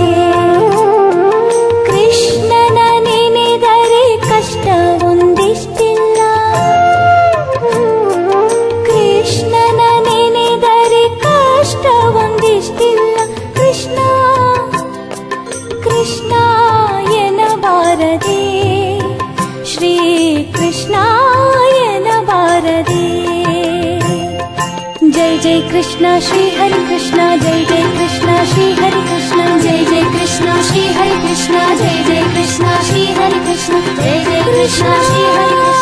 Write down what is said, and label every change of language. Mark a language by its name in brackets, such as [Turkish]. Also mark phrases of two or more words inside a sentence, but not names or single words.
[Kannada] ಕೃಷ್ಣನ ನೆನೆದರೆ ಕಷ್ಟ ಒಂದಿಷ್ಟಿಲ್ಲ, ಕೃಷ್ಣನ ನೆನೆದರೆ ಕಷ್ಟ ಒಂದಿಷ್ಟಿಲ್ಲ. ಕೃಷ್ಣ ಕೃಷ್ಣಾಯನ ಬಾರದೆ ಶ್ರೀ ಕೃಷ್ಣಾಯನ ಬಾರದೆ. [Hindi] जय जय कृष्ण श्री हरि कृष्ण, जय जय कृष्ण श्री हरि कृष्ण, जय जय कृष्ण श्री हरि कृष्ण, जय जय कृष्ण श्री हरि कृष्ण, जय जय कृष्ण श्री हरि